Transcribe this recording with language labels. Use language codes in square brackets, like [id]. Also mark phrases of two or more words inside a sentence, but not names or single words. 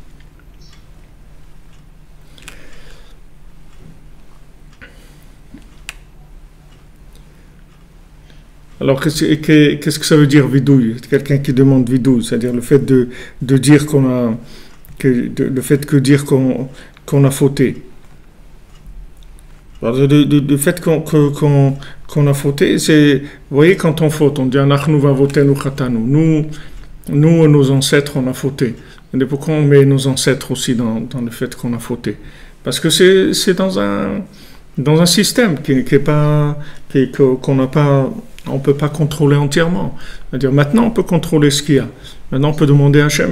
[fr] Alors, qu'est-ce que ça veut dire vidouille? Quelqu'un qui demande vidouille, c'est-à-dire le fait de dire le fait que dire qu'on a fauté. Alors, le fait qu'on a fauté, c'est, vous voyez, quand on faute, on dit [he] Anachnu vavotenu chatanu. [fr] Nous, nos ancêtres, on a fauté. Et pourquoi on met nos ancêtres aussi dans le fait qu'on a fauté? Parce que c'est dans dans un système qui est pas, qu'on n'a pas, on peut pas contrôler entièrement. C'est-à-dire maintenant on peut contrôler ce qu'il y a. Maintenant on peut demander à Hachem.